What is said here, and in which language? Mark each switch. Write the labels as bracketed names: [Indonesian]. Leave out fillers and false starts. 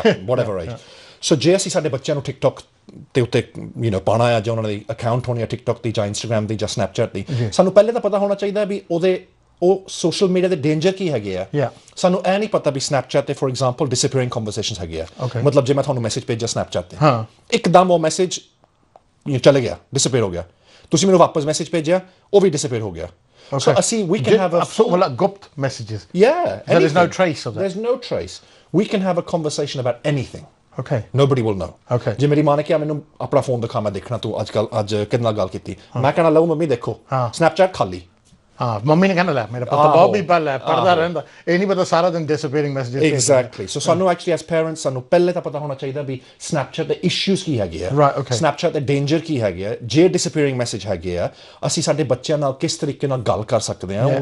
[English] whatever age [Punjabi] ਸੋ ਜੇ ਅਸੀਂ ਸਾਡੇ ਬੱਚਿਆਂ ਨੂੰ ਟਿਕਟੋਕ ਤੇ ਉੱਤੇ ਪਾਉਣਾ ਆ ਜਾਂ ਉਹਨਾਂ ਦੀ ਅਕਾਊਂਟ ਹੋਣੀ ਆ ਟਿਕਟੋਕ ਦੀ ਜਾਂ ਇੰਸਟਾਗ੍ਰਾਮ ਦੀ ਜਾਂ ਸਨੈਪਚੈਟ ਦੀ ਸਾਨੂੰ ਪਹਿਲੇ ਤਾਂ ਪਤਾ ਹੋਣਾ ਚਾਹੀਦਾ ਵੀ ਉਹ ਸੋਸ਼ਲ ਮੀਡੀਆ ਦੇ ਡੇਂਜਰ ਕੀ ਹੈਗੇ ਆ ਸਾਨੂੰ ਇਹ ਨਹੀਂ ਪਤਾ ਵੀ ਸਨੈਪਚੈਟ ਤੇ ਫੋਰ ਐਗਜ਼ਾਮਪਲ ਡਿਸਅਪੀਅਰਿੰਗ ਕਨਵਰਸੇਸ਼ਨਸ ਹੈਗੇ ਆ ਮਤਲਬ ਜੇ ਮੈਂ ਤੁਹਾਨੂੰ ਮੈਸੇਜ ਭੇਜਿਆ ਸਨੈਪਚੈਟ ਤੇ ਇੱਕਦਮ ਉਹ ਮੈਸੇਜ ਚਲੇ ਗਿਆ ਡਿਸਅਪੀਅਰ ਹੋ ਗਿਆ ਤੁਸੀਂ ਮੈਨੂੰ ਵਾਪਸ ਮੈਸੇਜ ਭੇਜਿਆ ਉਹ ਵੀ ਡਿਸਅਪੀਅਰ ਹੋ ਗਿਆ [English] so we can have a [Punjabi] gupt messages [English] there's no trace of that there's no trace we can have a conversation about anything okay nobody will know [Punjabi] ਜੇ ਮੇਰੀ ਮਾਂ ਨੇ ਕਿਹਾ ਮੈਨੂੰ ਆਪਣਾ ਫੋਨ ਦਿਖਾ ਮੈਂ ਦੇਖਣਾ ਤੂੰ ਅੱਜ ਕਿਹਦੇ ਨਾਲ ਗੱਲ ਕੀਤੀ ਮੈਂ ਕਹਿਣਾ ਲਓ ਮੰਮੀ ਦੇਖੋ ਸਨੈਪਚੈਟ ਖਾਲੀ ਮੰਮੀ ਨੇ ਕਹਿਣਾ ਲੈ ਮੇਰਾ ਪੁੱਤ ਬਹੁਤ ਵੀ ਪੜ੍ਹਦਾ ਪੜ੍ਹਦਾ ਰਹਿੰਦਾ ਇਹ ਨਹੀਂ ਪਤਾ ਸਾਰਾ ਦਿਨ ਡਿਸਅਪੀਅਰਿੰਗ ਮੈਸੇजेस ਐਗਜ਼ੈਕਟਲੀ ਸੋ ਸਾਨੂੰ ਐਕਚੁਅਲੀ ਐਸ ਪੈਰੈਂਟਸ ਸਾਨੂੰ ਪਹਿਲੇ ਤਾਂ ਪਤਾ ਹੋਣਾ ਚਾਹੀਦਾ ਵੀ ਸਨੈਪਚੈਟ ਦੇ ਇਸ਼ੂਜ਼ ਕੀ ਹੈਗੇ ਆ ਸਨੈਪਚੈਟ ਦੇ ਡੇਂਜਰ ਕੀ ਹੈਗੇ ਆ ਜੇ ਡਿਸਅਪੀਅਰਿੰਗ ਮੈਸੇਜ ਹੈਗੇ ਆ ਅਸੀਂ ਸਾਡੇ ਬੱਚਿਆਂ ਨਾਲ ਕਿਸ ਤਰੀਕੇ ਨਾਲ ਗੱਲ ਕਰ ਸਕਦੇ ਆ